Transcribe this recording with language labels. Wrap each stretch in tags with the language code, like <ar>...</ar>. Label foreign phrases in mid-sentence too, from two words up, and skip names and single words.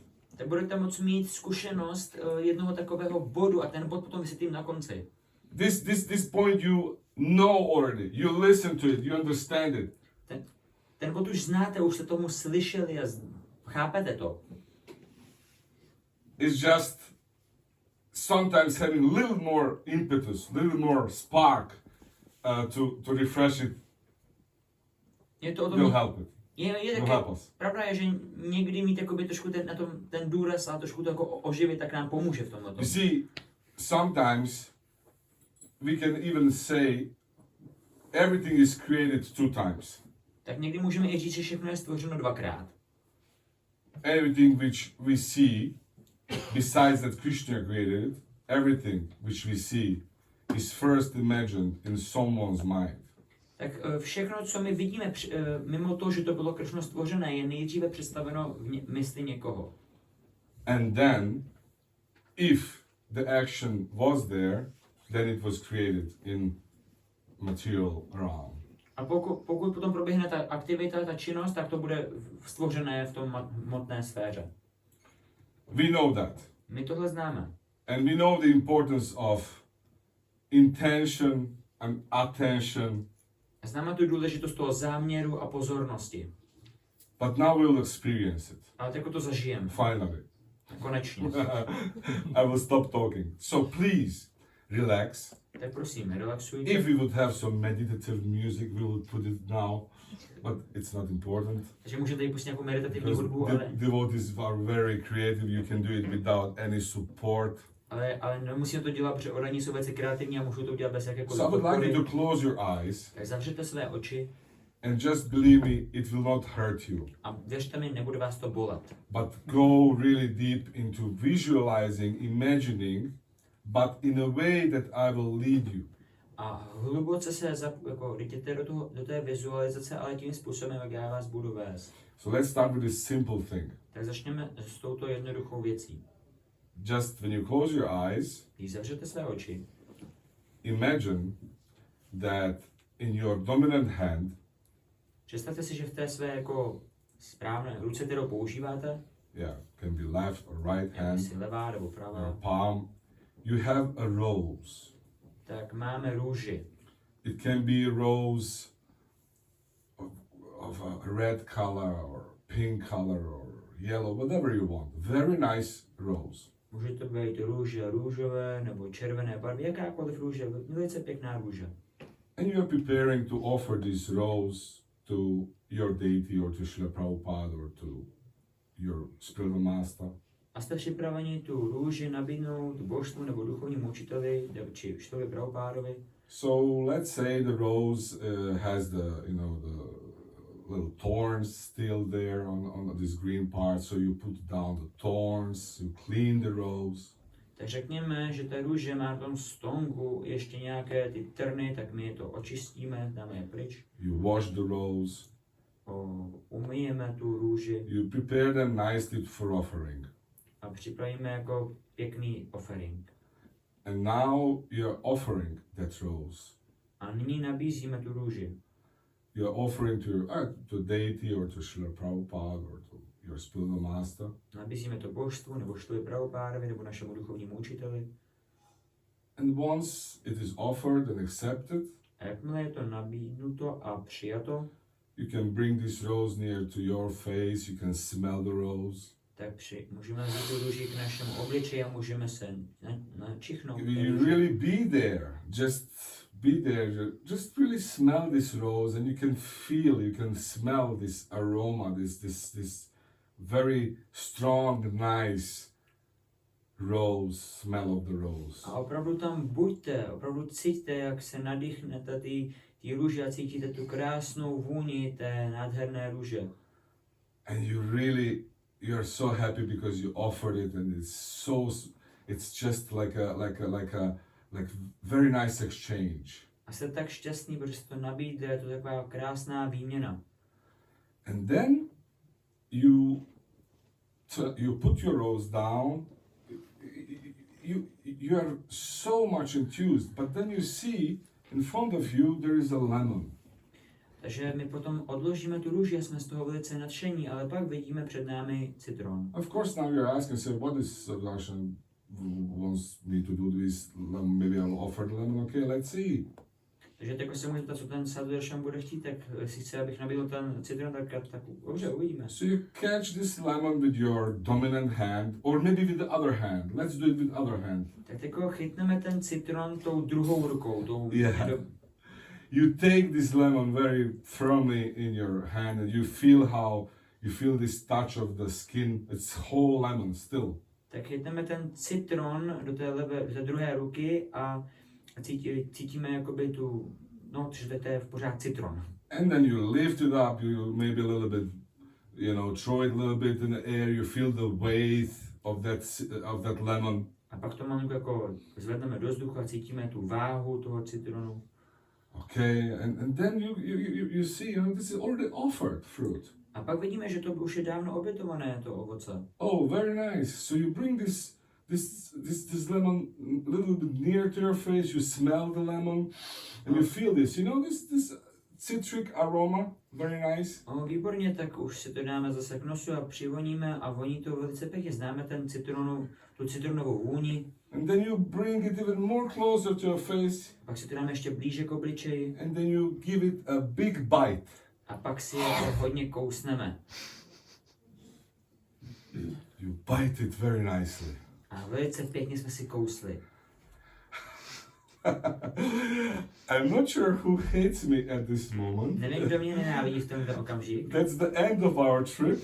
<cs>tak budete moct mít zkušenost jednoho takového bodu a ten bod potom vysvětlím na konci.</cs> <en>This point you know already. You listen to it. You understand it.</en> <cs>Ten bod už znáte, už jste tomu slyšeli a chápete to.</cs> <en>It's just sometimes having a little more impetus, a little more spark to refresh it.</en> <cs>Je to o</cs> <en>Will</en> <cs>tom,</cs> <en>help it.</en> <cs>je</cs> <en>Will</en> <cs>také,</cs> <en>help us.</en> <cs>pravda je, že někdy mít jakoby trošku ten důraz a trošku to jako oživit, tak nám pomůže v tomhle.</cs> <en>You see, sometimes we can even say everything is created 2 times.</en> <cs>Tak někdy můžeme i říct, že všechno je stvořeno 2krát.</cs> <en>Everything which we see, besides that Krishna created, everything which we see is first imagined in someone's mind.</en> <cs>Tak všechno, co my vidíme, mimo to, že to bylo Kršno stvořené, je nejdříve představeno v mysli někoho.</cs> <en>And then, if the action was there, then it was created in material realm.</en> <cs>A pokud potom proběhne ta aktivita, ta činnost, tak to bude stvořené v tom hmotné sféře.</cs> <en>We know that.</en> <cs>My tohle známe.</cs> <en>And we know the importance of intention and attention.</en> <cs>Známe tu důležitost toho záměru a pozornosti.</cs> <en>But now we'll experience it.</en> <cs>Ale jako to zažijeme.</cs> <en>Finally.</en> <cs>Konečně.</cs> <en>I will stop talking. So please, relax.</en> <cs>Tak prosím, relaxujte.</cs> <en>If we would have some meditative music, we would put it now. But it's not important.</en> <cs>Takže můžete jí pustit nějakou meditativní</cs> <en>Because</en> <cs>hudbu, ale</cs> <en>devotees are very creative. You can do it without any support.</en> <cs>ale nemusíme to dělat, protože oraní jsou velice kreativní a můžou to udělat bez jakékoliv</cs> <en>So I would like you</en> <cs>podpory.</cs> <en>to close your eyes</en> <cs>Tak zavřete své oči</cs> <en>and just believe me, it will not hurt you.</en> <cs>a věřte mi, nebude vás to bolet.</cs> <en>But go really deep into visualizing, imagining, but in a way that I will lead you.</en> <cs>A hluboce se jděte do té vizualizace, ale tím způsobem, jak já vás budu vést.</cs> <en>So let's start with this simple thing.</en> <cs>Tak začneme s touto jednoduchou věcí.</cs> <en>Just when you close your eyes,</en> <cs>Když zavřete své oči,</cs> <en>imagine that in your dominant hand,</en> <cs>představte si, že v té své jako správné ruce, kterou používáte,</cs> <en>yeah, can be left or right hand,</en> <cs>jestli levá nebo</cs> <en>or</en> <cs>pravá,</cs> <en>palm, you have a rose.</en> <cs>tak máme růži.</cs> <en>It can be a rose of a red color or pink color or yellow, whatever you want. Very nice rose.</en> <cs>Může to být růže růžové nebo červené barvy, jakákoliv růže, velice pěkná růže.</cs> <en>And you are preparing to offer this rose to your deity or to Srila Prabhupada or to your spiritual master.</en> <cs>A jste připraveni tu růži nabídnout božstvu nebo duchovnímu učiteli, či učiteli Prabhupádovi.</cs> <en>So let's say the rose has the little thorns still there on this green part. So you put down the thorns, you clean the rose.</en> <cs>Tak řekněme, že ta růže má v tom stonku ještě nějaké ty trny, tak my to očistíme, dáme je pryč.</cs> <en>You wash the rose.</en> <cs>umyjeme tu růži</cs> <en>You prepare them nicely for offering.</en> <cs>a připravíme jako pěkný offering.</cs> <en>And now you're offering that rose.</en> <cs>A nyní nabízíme tu růži.</cs> <en>You're offering to deity or to Srila Prabhupada or to your spiritual master.</en> <cs>Nabízíme to božstvu nebo Šrily Prabhupádovi nebo našemu duchovnímu učiteli.</cs> <en>And once it is offered and accepted,</en> <cs>A jakmile je to nabídnuto a přijato,</cs> <en>you can bring this rose near to your face, you can smell the rose.</en> <cs>tak můžeme vzít tu růži k našemu obličeji a můžeme se načichnout.</cs> <en>You really be there, just be there, just really smell this rose and you can feel, you can smell this aroma, this very strong, nice rose, smell of the rose.</en> <cs>A opravdu tam buďte, opravdu cítíte, jak se nadýchnete ty růže a cítíte tu krásnou vůni té nádherné růže.</cs> <en>And you are so happy because you offered it and it's just like very nice exchange.</en> <cs>A jste tak šťastný, protože jste to nabídli, je to taková krásná výměna.</cs> <en>And then you put your rose down. You are so much enthused, but then you see in front of you there is a lemon.</en> <cs>Takže my potom odložíme tu růži a jsme z toho velice nadšení, ale pak vidíme před námi citron.</cs> <en>Of course, now you're asking, so what is Sádhudaršan wants me to do this? Maybe I'll offer the lemon. Okay, let's see.</en> <cs>Takže tak se můžete ptát, co ten Sádhudaršan bude chtít, tak jestli chce, abych nabídl ten citron, tak dobře, uvidíme.</cs> <en>So you catch this lemon with your dominant hand, or maybe with the other hand. Let's do it with other hand.</en> <cs>Tak jako chytneme ten citron tou druhou rukou, tou</cs> <en>You take this lemon very firmly in your hand and you feel this touch of the skin. It's whole lemon still.</en> <cs>Tak chytneme ten citron do té druhé ruky a cítíme jakoby že to je v pořád citron.</cs> <en>And then you lift it up, you maybe a little bit, throw it a little bit in the air, you feel the weight of that lemon.</en> <cs>A pak to malinko jako zvedneme do vzduchu a cítíme tu váhu toho citronu.</cs> <en>Okay, and then you see, this is already offered fruit.</en> <cs>A pak vidíme, že to už je dávno obětované, to ovoce.</cs> <en>Oh, very nice. So you bring this lemon a little bit near to your face, you smell the lemon, and you feel this, this citric aroma, very nice.</en> <cs>Výborně, tak už si to dáme zase k nosu a přivoníme a voní to velice pěkně. Známe tu citronovou vůni.</cs> <en>And then you bring it even more closer to your face.</en> <cs>Pak si to dáme ještě blíže k obličeji.</cs> <en>And then you give it a big bite.</en> <cs>A pak si to hodně kousneme.</cs> <en>You bite it very nicely.</en> <cs>A velice pěkně jsme si kousli.</cs> <en>I'm not sure who hates me at this moment.</en> <cs>Nevím, kdo mě nenávidí v tomto okamžik.</cs> <en>That's the end of our trip.</en>